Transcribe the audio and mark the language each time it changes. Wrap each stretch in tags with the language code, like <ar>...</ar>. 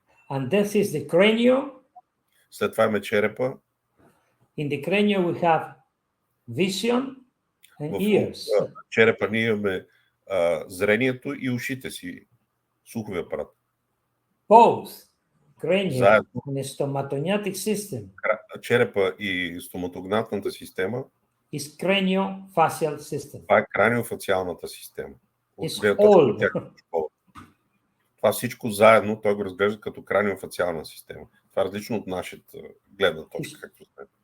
<en>And this is the cranium.</en> <bg>След това има черепа.</bg> <en>In the cranium we have vision and ears.</en> <bg>В черепа ние имаме зрението и ушите си, слухови апарат.</bg> <en>Both cranium</en> <bg>Заедно.</bg> <en>and stomatognatic system</en> <bg>Черепа и стоматогнатната система</bg> <en>is craniofacial system.</en> <bg>това е краниофациалната система.</bg> <en>It's all.</en> <bg>Това всичко заедно той го разглежда като краниофациална система. Това е различно от нашата гледна точка, както знаете.</bg>